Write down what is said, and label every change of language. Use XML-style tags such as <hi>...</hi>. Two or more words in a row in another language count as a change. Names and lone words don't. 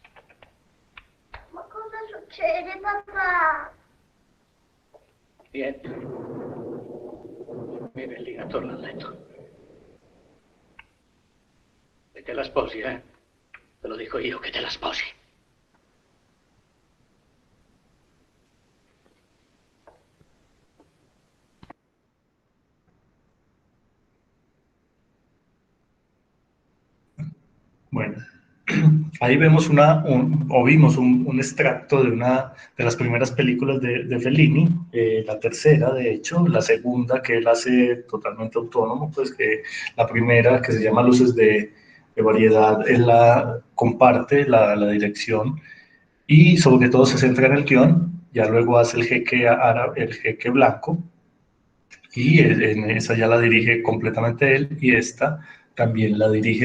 <it>Succede, papà? Niente. Vieni lì, attorno al letto. E te la sposi, eh? Te lo dico io che te la sposi.</it> <es>Bueno. Ahí vemos vimos un extracto de una de las primeras películas de Fellini, la tercera, de hecho, la segunda que él hace totalmente autónomo, pues que la primera, que se llama Luces de Variedad, él comparte la dirección y sobre todo se centra en el guión, ya luego hace el jeque árabe, el jeque blanco, y en esa ya la dirige completamente él, y esta también la dirige.</es>